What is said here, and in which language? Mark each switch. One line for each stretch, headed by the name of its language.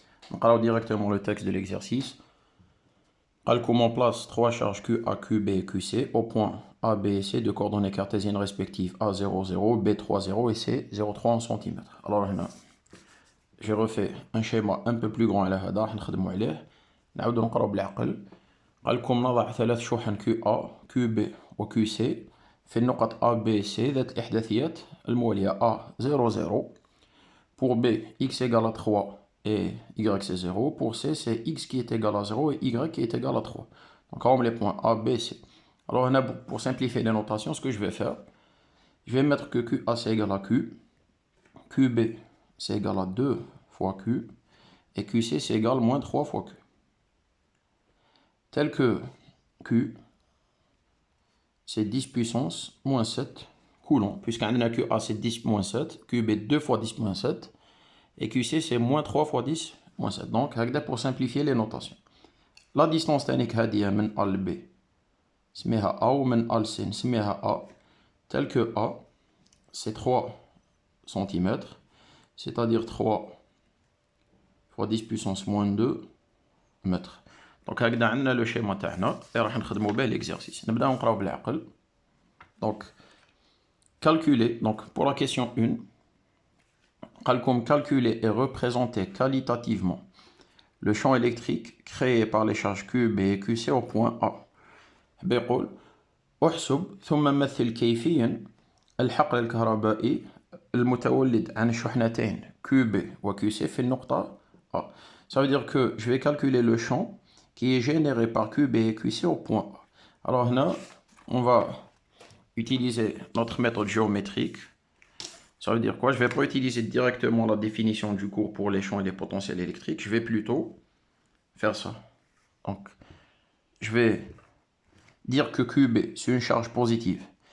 French: Donc, alors directement le texte de l'exercice. Calcule on place trois charges Q, A, Q, B et QC au point A, B et C de coordonnées cartésiennes respectives A0, 0, B3, 0 et C0, 3 en centimètres. Alors là, j'ai refait un schéma un peu plus grand
Arabic: على هذا راح نخدموا عليه. نعاودو نقراو بالعقل. قالكم نضع ثلاث شحن كيو A, كيو B و كيو C في النقط A, B, C ذات الإحداثيات الموالية A 0, 0.
French: Pour B, x égale à 3 et y c'est 0. Pour C, c'est x qui est égal à 0 et y qui est égal à 3. Donc on met les points A, B, C. Alors pour simplifier les notations, ce que je vais faire, je vais mettre que QA c'est égal à Q, QB c'est égal à 2 fois Q, et QC c'est égal à moins 3 fois Q. Tel que Q, c'est 10 puissance moins 7 coulombs, puisqu'on a QA c'est 10 moins 7, QB 2 fois 10 moins 7, et QC c'est moins 3 fois 10 moins 7. Donc, pour simplifier les notations. La distance
Arabic: تانيك هادية من A ل B نسميها A ومن A ل C نسميها A,
French: tel que A c'est 3 cm, c'est-à-dire 3 fois 10 puissance moins 2 mètres.
Arabic: Donc هكذا عندنا لو شيما تاعنا اللي راح نخدمو به l'exercice. نبداو نقراو بالعقل.
French: Donc calculer, donc pour la question 1, comme calculer et représenter qualitativement le champ électrique créé par les charges Q, B et QC au point A.
Arabic: بيقول احسب ثم مثل كيفيا الحقل الكهربائي المتولد عن الشحنتين QB و QC في النقطة A.
French: Ça veut dire que je vais calculer le champ qui est généré par QB et QC au point A. Alors là, on va utiliser notre méthode géométrique. Ça veut dire quoi? Je ne vais pas utiliser directement la définition du cours pour les champs et les potentiels électriques. Je vais plutôt faire ça. Donc, je vais dire que QB, c'est une charge positive.